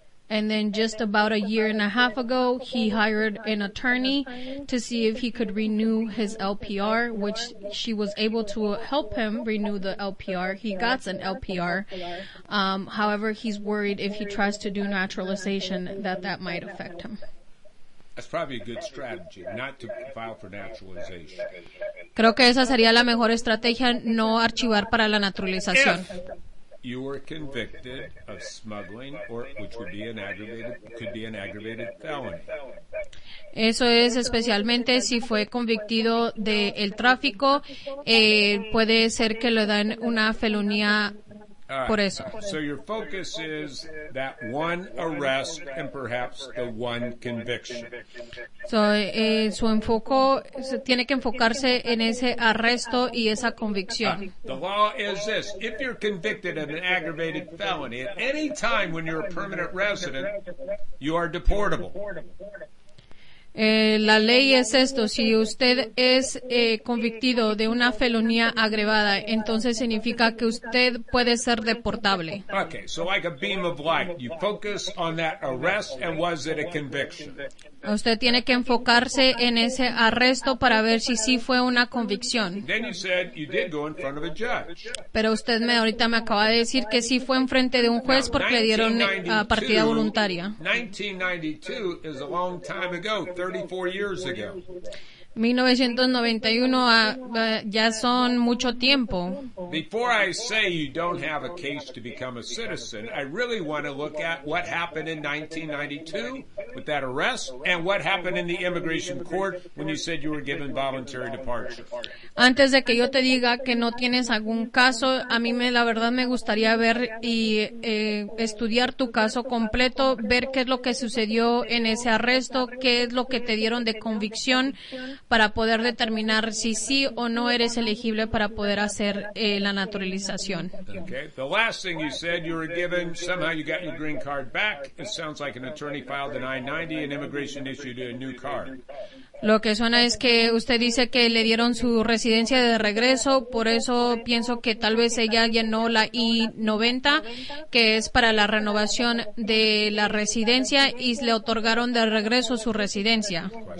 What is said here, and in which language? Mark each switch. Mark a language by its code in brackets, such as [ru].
[en] And then just about a year and a half ago, he hired an attorney to see if he could renew his LPR, which she was able to help him renew the LPR. He got an LPR. However, he's worried if he tries to do naturalization that that might affect him. That's probably a good strategy, not to file for naturalization. [es] Creo que esa sería la mejor estrategia, no archivar para la naturalización. [en] You were convicted of smuggling, or which would be an aggravated, could be an aggravated felony. [es] Eso es especialmente si fue convictido de el tráfico, puede ser que le dan una felonía por eso. [en] So your focus is that one arrest and perhaps the one conviction. [es] So su enfoco se tiene que enfocarse en ese arresto y esa convicción. [en] The law is this: if you're convicted of an aggravated felony at any time when you're a permanent resident, you are deportable. [es] La ley es esto: si usted es convictido de una felonía agravada, entonces significa que usted puede ser deportable. [en] Okay, so like a beam of light, you focus on that arrest and was it a conviction? [es] Usted tiene que enfocarse en ese arresto para ver si sí fue una convicción. [en] Then you said you did go in front of a judge. [es] Pero usted me ahorita me acaba de decir que sí fue enfrente de un juez porque le dieron partida voluntaria. [en] 1992 is a long time ago, 34 years ago. [es] 1991 ya son mucho tiempo. [en] Before I say you don't have a case to become a citizen, I really want to look at what happened in 1992 with that arrest and what happened in the immigration court when you said you were given voluntary departure. [es] Antes de que yo te diga que no tienes algún caso, a mí me la verdad me gustaría ver y estudiar tu caso completo, ver qué es lo que sucedió en ese arresto, qué es lo que te dieron de convicción para poder determinar si sí o no eres elegible para poder hacer la naturalización. [en] Okay. The last thing you said, you were given, somehow you got your green card back. It sounds like an attorney filed an I-90 and immigration issued a new card. [es] Lo que suena es que usted dice que le dieron su residencia de regreso, por eso pienso que tal vez ella llenó la I-90, que es para la renovación de la residencia, y le otorgaron de regreso su residencia.